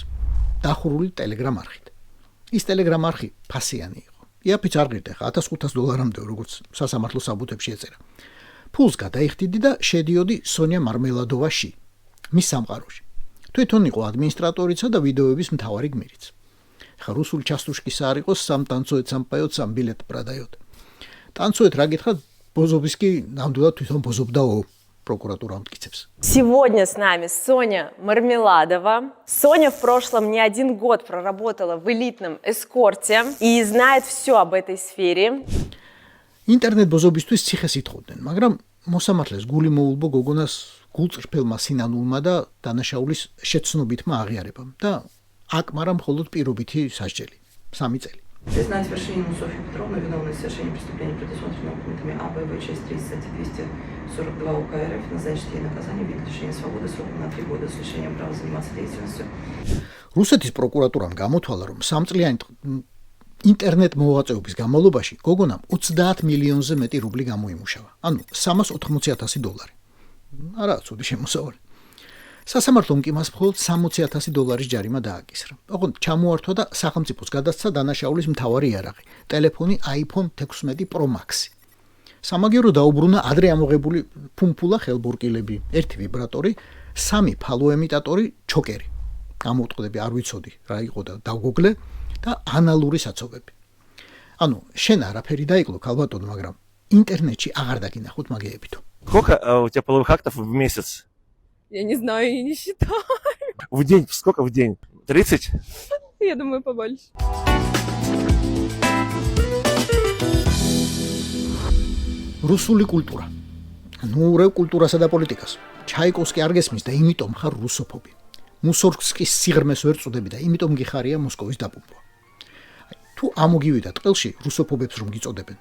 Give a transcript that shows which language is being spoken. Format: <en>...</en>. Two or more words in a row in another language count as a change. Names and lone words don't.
<ka>დახურული ტელეგრამ არხით. ის ტელეგრამ არხი ფასიანი იყო. იაფიც არ ღირდა ხა $1500-მდე, როგორც სასამართლო საბუთებში ეწერა. ფულს გადაიხდიდი და შედიოდი სონია მარმელადოვაში, მის სამყაროში. თვითონ იყო ადმინისტრატორიცა და ვიდეოების მთავარი გმირიც. ხა რუსულ ჩასტუშკისა არ იყოს სამ</ka> <ru>танцует сам поёт сам билет продает.</ru> <ka>танцует რა გითხრათ, ბოზობის კი ნამდვილად თვითონ ბოზობდაო. პროკურატურა ამტკიცებს.</ka> <ru>Сегодня с нами Соня Мармеладова. Соня в прошлом не один год проработала в элитном эскорте и знает все об этой сфере.</ru> <ka>Интернет ბოზობისთვის ციხეს ითხოვდნენ, მაგრამ მოსამართლეს გული მოულბო გოგონას გულწრფელმა სინანულმა და დანაშაულის შეცნობითმა აღიარებამ და აკმარა მხოლოდ პირობითი სასჯელი, 3 წელი.</ka> <ru>Признать Вершинину Софью Петровну виновной в совершении преступления, предусмотренного пунктами АБВ, часть 30 статьи 242 УК РФ, назначить ей наказание в виде лишения свободы сроком на 3 года с лишением права заниматься деятельностью.</ru> <ka>რუსეთის პროკურატურამ გამოთვალა, რომ 3 წლიანი ინტერნეტ მოვაწეობის განმავლობაში გოგონამ 30 მილიონზე მეტი რუბლი გამოიმუშავა. ანუ $380,000. არა, ცუდი შემოსავალი. სასამართლომ კი მას მხოლოდ $60,000 ჯარიმა დააკისრა. ოღონდ ჩამოართვა და სახელმწიფოს გადასცა დანაშაულის მთავარი იარაღი, ტელეფონი iPhone 16 Pro Max. სამაგერო დაუბრუნა ადრე ამოღებული ფუმფულა ხელბურკილები, 1 ვიბრატორი, 3 ფალოემიტატორი, ჩოკერი. გამოვტყდები, არ ვიცოდი რა იყო და დავგუგლე და ანალური საცობები. ანუ შენ არაფერი დაიკლო ქალბატონო, მაგრამ ინტერნეტში აღარ დაგინახოთ მაგეებითო.</ka> <ru>Сколько у тебя половых актов в месяц? Я не знаю и не считаю. В день? Сколько в день? 30? Я думаю, побольше.</ru> <ka>რუსული კულტურა. ნუ რა კულტურასა და პოლიტიკას. ჩაიკოვსკი არ გესმის და იმიტომ ხარ რუსოფობი. მუსორგსკის სიღრმეს ვერ წუდები და იმიტომ გიხარია მოსკოვის დაპუმპვა. თუ ამოგივიდათ ყელში რუსოფობებს რომ გიწოდებენ.</ka>